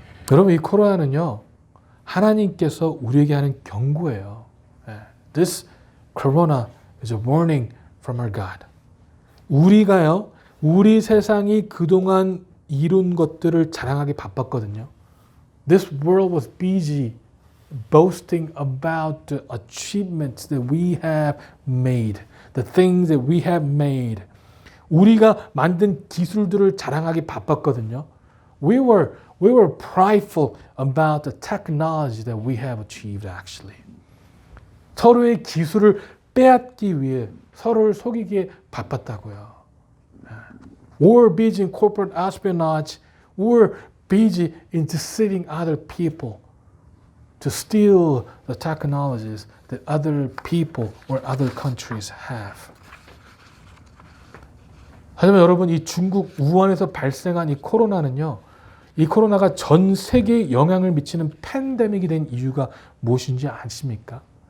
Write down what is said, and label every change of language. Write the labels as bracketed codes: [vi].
[ko] 여러분, 이 코로나는요, 하나님께서 우리에게 하는 경고예요. [en] This corona is a warning from our God. [ko] 우리가요, 우리 세상이 그동안 이룬 것들을 자랑하기 바빴거든요. [en] This world was busy boasting about the achievements that we have made, the things that we have made. [ko] 우리가 만든 기술들을 자랑하기 바빴거든요. [en] We were prideful about the technology that we have achieved actually. [ko] 서로의 기술을 빼앗기 위해 서로를 속이기에 바빴다고요. [en] We were busy in corporate espionage. We were busy in deceiving other people to steal the technologies that other people or other countries have. [ko] 하지만 여러분, 이 중국 우한에서 발생한 이 코로나는요, 이 코로나가 전 세계에 영향을 미치는 팬데믹이 된 이유가 무엇인지 아십니까?